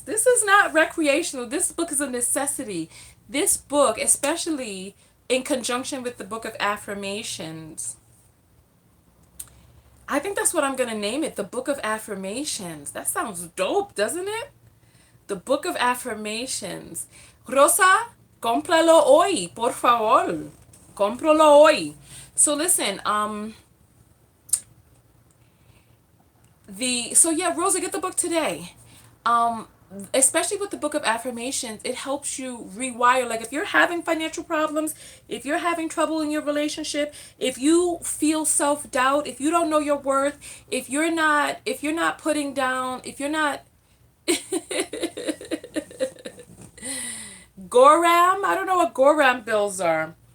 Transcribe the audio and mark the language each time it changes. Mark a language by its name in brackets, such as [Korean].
[English] This is not recreational. This book is a necessity. This book, especially in conjunction with the Book of Affirmations. I think that's what I'm going to name it, the Book of Affirmations. That sounds dope, doesn't it? The Book of Affirmations. [Spanish] Rosa, cómpralo hoy, por favor. Cómpralo hoy. [English] So listen, so yeah, Rosa, get the book today. Especially with the Book of Affirmations, it helps you rewire. Like, if you're having financial problems, if you're having trouble in your relationship, if you feel self-doubt, if you don't know your worth, if you're not putting down, if you're not Goram, I don't know what Goram bills are.